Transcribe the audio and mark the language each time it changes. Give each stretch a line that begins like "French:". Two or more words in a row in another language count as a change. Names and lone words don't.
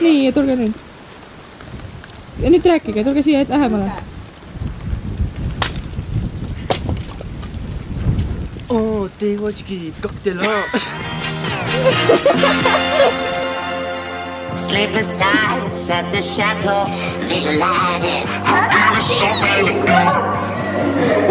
Estonian: siia, tulge nüüd. Ja nüüd rääkige, tulge siia lähemale.
Russian: девочки, как дела?
English: Sleepless nights at the chateau, visualize it. I'll give it something to do.